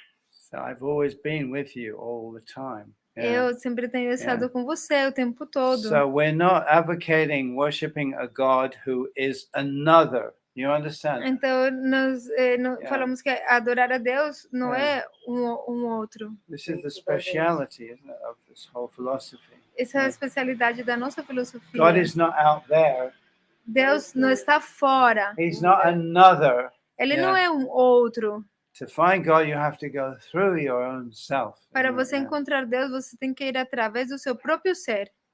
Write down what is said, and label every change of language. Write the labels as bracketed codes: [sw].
[en] So I've always been with you all the time. [pt] Eu sempre tenho estado com você o tempo todo. [en] So we're not advocating worshiping a God who is another. You understand? [pt] Então nós falamos que adorar a Deus não é um outro. [en] This is the speciality, isn't it, of this whole philosophy. [pt] Essa é a especialidade da nossa filosofia. [en] God is not out there. [pt] Deus não está fora. [en] He's not another. [pt] Ele não é um outro. [en] To find God, you have to go through your own self. [pt] Para você encontrar Deus, você tem que ir através do seu próprio ser.